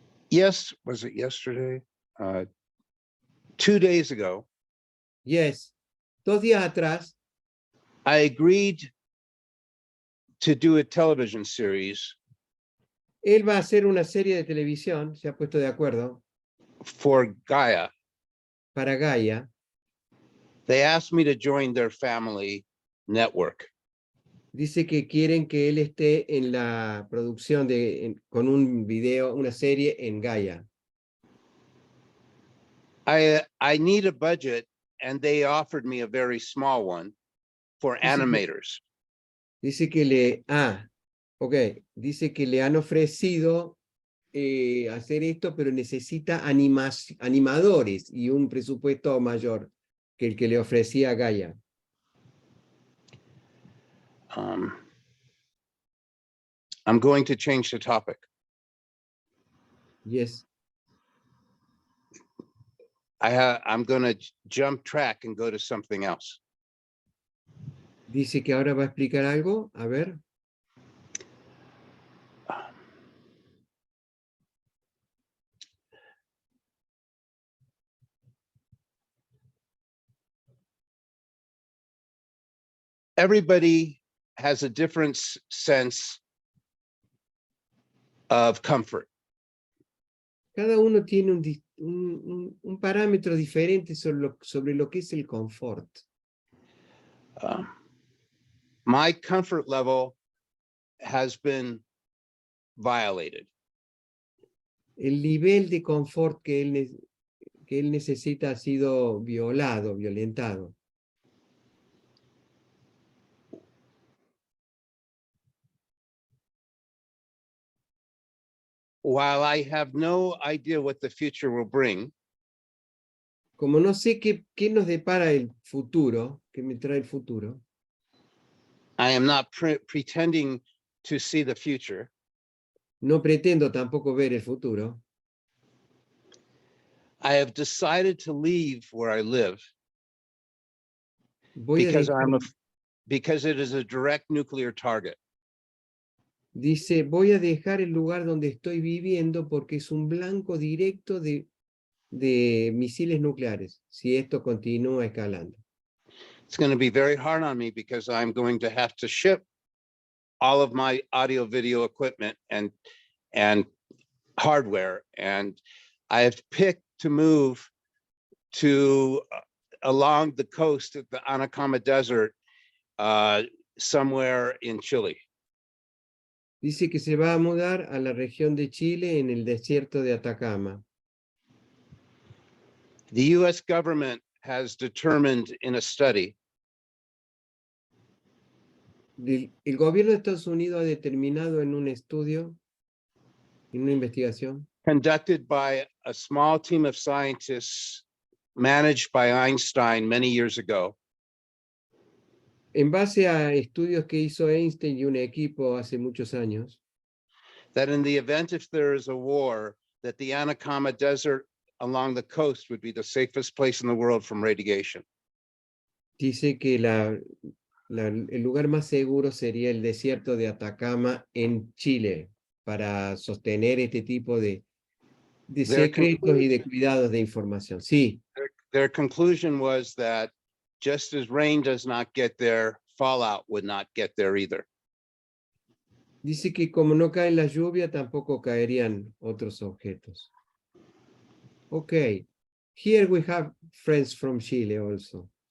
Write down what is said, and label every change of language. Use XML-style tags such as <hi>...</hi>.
<en>Yes, was it yesterday? 2 days ago,</en> <es>Yes, 2 días atrás,</es> <en>I agreed to do a television series</en> <es>él va a hacer una serie de televisión, se ha puesto de acuerdo,</es> <en>for Gaia.</en> <es>para Gaia.</es> <en>They asked me to join their family network.</en> <es>Dice que quieren que él esté en la producción con un video, una serie en Gaia.</es> <en>I need a budget, and they offered me a very small one for animators.</en> <es>Dice que Ok, dice que le han ofrecido hacer esto, pero necesita animadores y un presupuesto mayor que el que le ofrecía Gaia.</es> <en>I'm going to change the topic. Yes. I'm going to jump track and go to something else.</en> <es>Dice que ahora va a explicar algo. A ver.</es> <en>Everybody has a different sense of comfort.</en> <es>Cada uno tiene un parámetro diferente sobre lo que es el confort.</es> <en>My comfort level has been violated.</en> <es>El nivel de confort que él necesita ha sido violentado.</es> <en>While I have no idea what the future will bring,</en> <es>Como no sé qué nos depara el futuro, qué me trae el futuro,</es> <en>I am not pretending to see the future.</en> <es>no pretendo tampoco ver el futuro.</es> <en>I have decided to leave where I live</en> <es>Voy</es> <en>because it is a direct nuclear target.</en> <es>Dice, voy a dejar el lugar donde estoy viviendo porque es un blanco directo de misiles nucleares, si esto continúa escalando.</es> <en>It's going to be very hard on me because I'm going to have to ship all of my audio video equipment and hardware. And I have picked to move to along the coast of the Atacama Desert, somewhere in Chile.</en> <es>Dice que se va a mudar a la región de Chile en el desierto de Atacama.</es> <en>The US government has determined in a study</en> <es>El gobierno de Estados Unidos ha determinado en un estudio, en una investigación,</es> <en>conducted by a small team of scientists managed by Einstein many years ago,</en> <es>en base a estudios que hizo Einstein y un equipo hace muchos años,</es> <en>that in the event if there is a war, that the Atacama Desert along the coast would be the safest place in the world from radiation.</en> <es>dice que el lugar más seguro sería el desierto de Atacama en Chile para sostener este tipo de secretos y de cuidados de información. Sí.</es> <en>Their conclusion was that just as rain does not get there, fallout would not get there either.</en> <es>Dice que como no cae la lluvia, tampoco caerían otros objetos.</es> <en>Okay. Here we have friends from Chile also.</en>